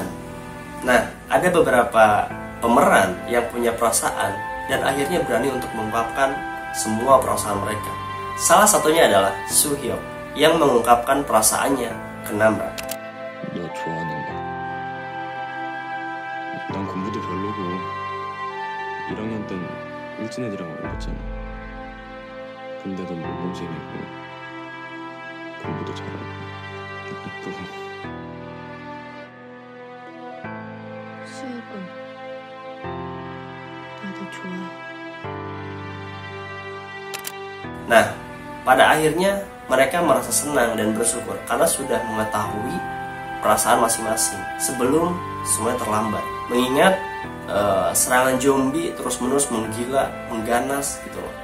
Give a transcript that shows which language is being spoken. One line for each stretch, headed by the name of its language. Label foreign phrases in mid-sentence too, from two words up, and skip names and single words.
Indonesian: Nah, ada beberapa pemeran yang punya perasaan dan akhirnya berani untuk mengungkapkan semua perasaan mereka. Salah satunya adalah Soo-hyuk yang mengungkapkan perasaannya ke Namra.
Korean: 1학년 땐 일진 애들이랑 어울렸잖아. 근데도 모범생이고 공부도 잘하고 이쁘고. 수혁아, 나도 좋아해.
Indonesian: Nah, pada akhirnya mereka merasa senang dan bersyukur karena sudah mengetahui perasaan masing-masing sebelum semuanya terlambat. Mengingat serangan zombie terus-menerus menggila, mengganas gitu loh.